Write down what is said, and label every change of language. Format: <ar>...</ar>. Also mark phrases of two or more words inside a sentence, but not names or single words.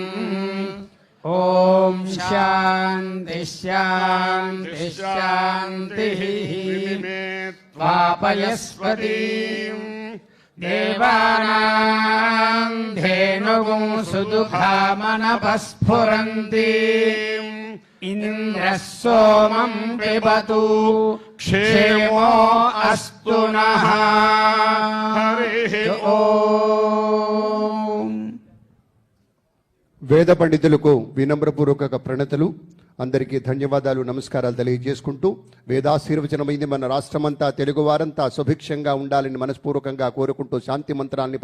<sa>ॐ शान्ति शान्ति शान्तिः त्वापयस्वतीम् देवानां धेनुगुं सुदुःखामनपस्फुरन्तीम् इन्द्रः सोमं पिबतु क्षेमो अस्तु नः हरिः ओम्.</sa> <te>వేద పండితులకు వినమ్రపూర్వక ప్రణతులు. అందరికీ ధన్యవాదాలు, నమస్కారాలు తెలియజేసుకుంటూ వేదాశీర్వచనమైంది. మన రాష్ట్రమంతా, తెలుగు వారంతా సుభిక్షంగా ఉండాలని మనస్పూర్వకంగా కోరుకుంటూ శాంతి మంత్రాన్ని</te>